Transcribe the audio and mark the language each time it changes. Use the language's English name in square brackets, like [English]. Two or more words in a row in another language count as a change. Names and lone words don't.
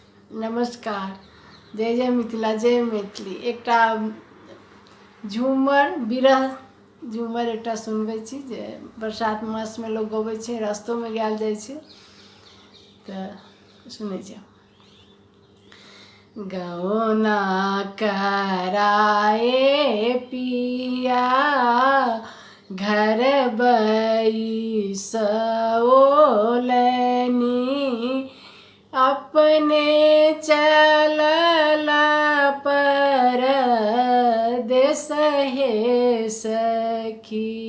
[Maithili] नमस्कार। जय जय मिथिला, जय मैथिली। एकटा झूमर बिरह झूमर एकटा सुनबै छी जे बरसात मासमे लोक गबै छै, रस्तोमे गायल जाइ छै, तऽ सुनै छी। गौना कराए पिया घर बैसोलनी, अपने चलल परदेस हे सखी।